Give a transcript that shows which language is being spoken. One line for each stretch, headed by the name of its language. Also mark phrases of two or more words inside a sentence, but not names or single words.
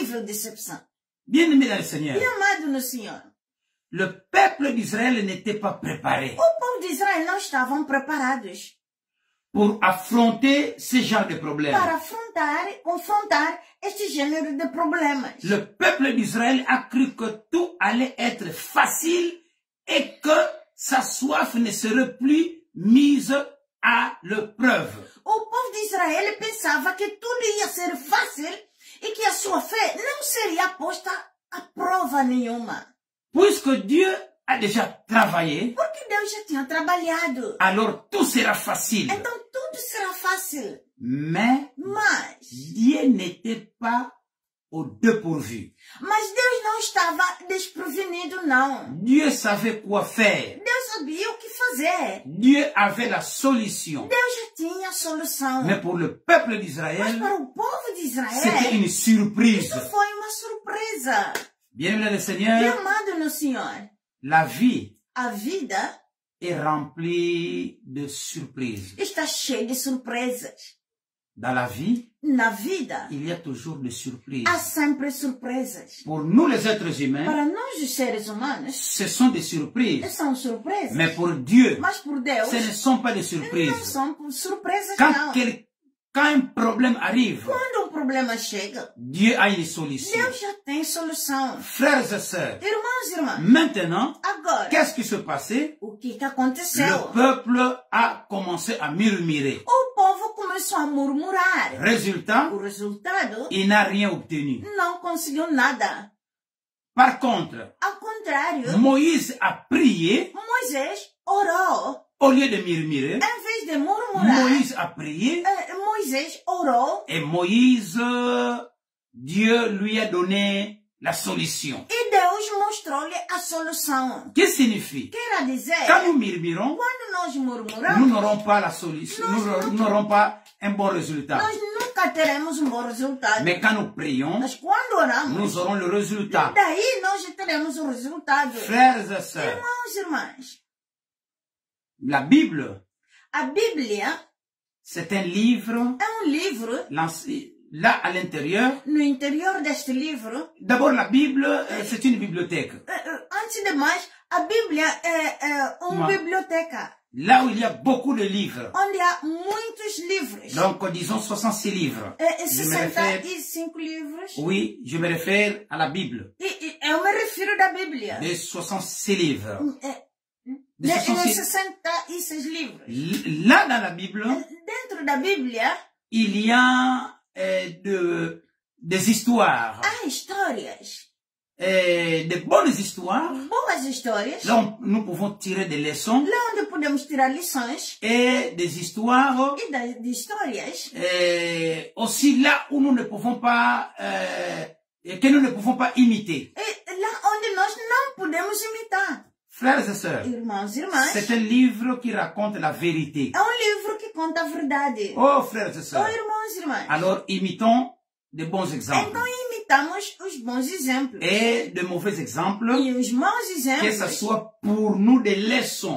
French: Bien-aimé dans le Seigneur,
Portuguese: Bem amado no Senhor,
French: le peuple d'Israël n'était pas préparé
Portuguese: O povo de Israel não estavam preparados
French: pour affronter ce genre de problème.
Portuguese: para confrontar este gênero de problemas.
French: Le peuple d'Israël a cru que tout allait être facile et que sa soif ne serait plus mise à l'épreuve.
Portuguese: O povo de Israel pensava que tudo ia ser fácil e que a sua fé não seria posta a prova nenhuma.
French: Puisque Dieu a déjà travaillé,
Portuguese: Porque Deus já tinha trabalhado.
French: alors tout sera facile.
Portuguese: Então tudo será fácil.
French: Mais
Portuguese: Mas
French: Dieu n'était pas au dépourvu.
Portuguese: Deus não estava desprevenido, não.
French: Dieu savait quoi faire.
Portuguese: Deus sabia o que fazer.
French: Dieu avait la solution.
Portuguese: Deus já tinha a solução.
French: Mais pour le peuple
Portuguese: Mas
French: d'Israël,
Portuguese: para o povo de
French: c'était
Portuguese: Israel,
French: une surprise.
Portuguese: isso foi uma surpresa.
French: Bien-aimé le
Portuguese: E
French: Seigneur,
Portuguese: amado no Senhor,
French: la vie
Portuguese: a vida
French: est remplie de surprises.
Portuguese: está cheia de surpresas.
French: Dans la vie,
Portuguese: Na vida,
French: il y a toujours des surprises.
Portuguese: há sempre surpresas.
French: Pour nous les êtres humains,
Portuguese: Para nós, os seres humanos,
French: ce sont des surprises.
Portuguese: são surpresas.
French: Mais pour Dieu,
Portuguese: Mas por Deus,
French: ce ne sont pas des
Portuguese: não
French: surprises.
Portuguese: são surpresas,
French: Quand,
Portuguese: não.
French: quand un problème arrive,
Portuguese: Quando um problema chega,
French: Dieu a une solution.
Portuguese: Deus já tem solução.
French: Frères et sœurs,
Portuguese: Irmãos e irmãs,
French: maintenant,
Portuguese: agora,
French: qu'est-ce qui se passait?
Portuguese: o que
French: Le
Portuguese: aconteceu?
French: peuple a commencé à murmurer.
Portuguese: O povo começou a murmurar.
French: Résultat,
Portuguese: O resultado,
French: il n'a rien obtenu.
Portuguese: não conseguiu nada.
French: Par contre,
Portuguese: Ao contrário,
French: Moïse a prié,
Portuguese: Moisés orou.
French: au lieu de murmurer,
Portuguese: Em vez de murmurar,
French: Moïse a prié,
Portuguese: Moisés orou
French: et Moïse, Dieu lui a donné la solution.
Portuguese: e Deus mostrou-lhe a solução.
French: Qu'est-ce que signifie?
Portuguese: Quer dizer,
French: Quand nous murmurons,
Portuguese: quando nós
French: nous
Portuguese: murmuramos,
French: n'aurons pas la solution, nous n'aurons pas un bon résultat.
Portuguese: nós nunca teremos um bom resultado.
French: Mais quand nous prions,
Portuguese: Mas quando oramos,
French: nous aurons le résultat.
Portuguese: daí nós já teremos o resultado.
French: Frères et sœurs,
Portuguese: Irmãos e irmãs,
French: la Bible,
Portuguese: a Bíblia
French: c'est un livre,
Portuguese: é livro.
French: là à l'intérieur.
Portuguese: No interior deste livro,
French: D'abord, la Bible, c'est une bibliothèque.
Portuguese: antes de mais, a Bíblia é uma biblioteca,
French: Là où il y a beaucoup de livres.
Portuguese: onde há muitos livros.
French: Donc, disons 66 livres. Je me réfère,
Portuguese: 65 livros.
French: oui, je me réfère à la Bible.
Portuguese: Eu me refiro da Bíblia.
French: De 66 livres. De
Portuguese: De 66. 66 livros.
French: Là, dans la Bible,
Portuguese: Dentro da Bíblia,
French: il y a des histoires.
Portuguese: há histórias.
French: De bonnes histoires.
Portuguese: Boas histórias.
French: Là, nous pouvons tirer des leçons.
Portuguese: Lá onde podemos tirar lições.
French: Et des histoires
Portuguese: E de histórias.
French: aussi là où nous ne pouvons pas, que nous ne pouvons pas imiter.
Portuguese: E lá onde nós não podemos imitar.
French: Frères et sœurs,
Portuguese: Irmãos e irmãs,
French: c'est un livre qui raconte la vérité.
Portuguese: é livro que conta a verdade.
French: Oh, frères et
Portuguese: Oh,
French: sœurs,
Portuguese: irmãos e irmãs.
French: alors imitons de bons exemples
Portuguese: Então imitamos os bons exemplos.
French: et de mauvais exemples,
Portuguese: E os maus
French: que ce
Portuguese: exemplos,
French: soit pour nous des leçons.